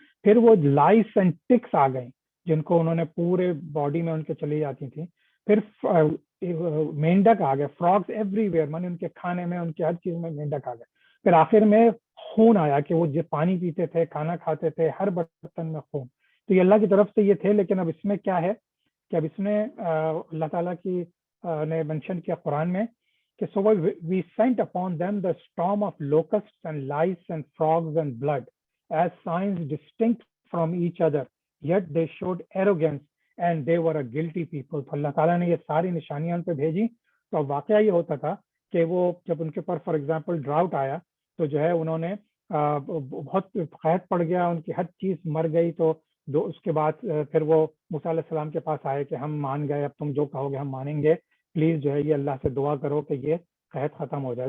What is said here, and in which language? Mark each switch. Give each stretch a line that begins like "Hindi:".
Urdu: پھر وہ لائس and ticks آ گئیں جن کو انہوں نے پورے باڈی میں ان کے چلی جاتی تھیں. پھر مینڈک آ گئے,
English: frogs everywhere,
Urdu: مانے ان کے کھانے میں ان کے ہر چیز میں مینڈک آ گئے. پھر آخر میں خون آیا کہ وہ جو پانی پیتے تھے, کھانا کھاتے تھے, ہر برتن میں خون. تو یہ اللہ کی طرف سے یہ تھے, لیکن اب اس میں کیا ہے کہ اب اس میں اللہ تعالیٰ کی نے مینشن کیا قرآن میں کہ
English: so we sent upon them the storm of locusts and lice and frogs and blood as signs distinct from each other, yet they showed arrogance and they were a guilty people.
Urdu: تو اللہ تعالیٰ نے یہ ساری نشانیاں ان پہ بھیجی. تو واقعہ یہ ہوتا تھا کہ وہ جب ان کے اوپر فار ایگزامپل ڈراؤٹ آیا تو جو ہے انہوں نے بہت قحط پڑ گیا, ان کی ہر چیز مر گئی. تو اس کے بعد پھر وہ موسیٰ علیہ السلام کے پاس آئے کہ ہم مان گئے, اب تم جو کہو گے ہم مانیں گے, پلیز جو ہے یہ اللہ سے دعا کرو کہ یہ قحط ختم ہو جائے.